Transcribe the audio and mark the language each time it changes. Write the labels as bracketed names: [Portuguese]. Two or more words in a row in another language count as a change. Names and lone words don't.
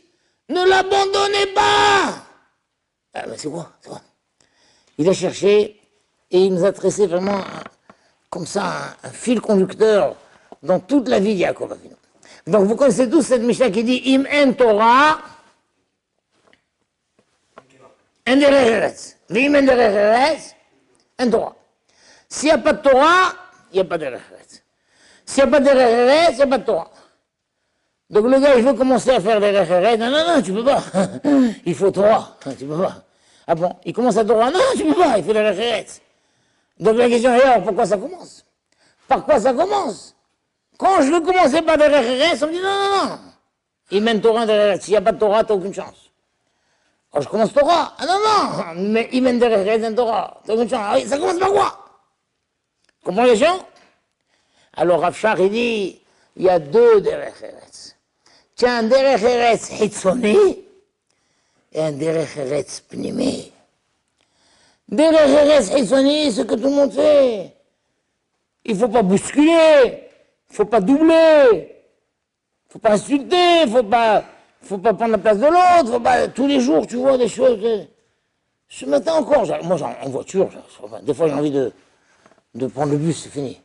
[French] Ne l'abandonnez pas! Ah ben c'est quoi? Il a cherché et il nous a tracé vraiment comme ça un fil conducteur dans toute la vie de Yaakov Avinu. Donc vous connaissez tous cette Mishnah qui dit [Hebrew] אם אין תורה אין דרך ארץ. ואם אין דרך ארץ, אין תורה. [French] S'il n'y a pas de Torah, il n'y a pas de [Hebrew] דרך ארץ. [French] S'il n'y a pas de [Hebrew] דרך ארץ, [French] il n'y a pas de Torah. Donc le gars, il veut commencer à faire [Hebrew] דרך ארץ. [French] Non, non, non, tu peux pas. Il faut Torah. Tu peux pas. Ah bon, il commence à Torah. Non, tu peux pas, il faut [Hebrew] דרך ארץ. [French] Donc la question est, alors, pourquoi ça commence? Par quoi ça commence? Quand je veux commencer par [Hebrew] דרך ארץ, [French] on me dit non, non, non. Il mène [Hebrew] תורה דרך ארץ. [French] S'il n'y a pas de Torah, tu n'as aucune chance. Alors je commence Torah. Ah non, non, mais il mène [Hebrew] דרך ארץ אין תורה. [French] Tu n'as aucune chance. Ah, ça commence par quoi? Comment les gens? Alors Rav Shach, il dit, il y a deux [Hebrew] דרך ארץ. [French] Tu as un [Hebrew] דרך ארץ חיצוני [French] et un [Hebrew] דרך ארץ פנימי. דרך ארץ חיצוני, [French] c'est ce que tout le monde fait. Il ne faut pas bousculer, il ne faut pas doubler, il ne faut pas insulter, il ne faut pas prendre la place de l'autre, tous les jours tu vois des choses. Ce matin encore, moi en voiture, des fois j'ai envie de prendre le bus, c'est fini.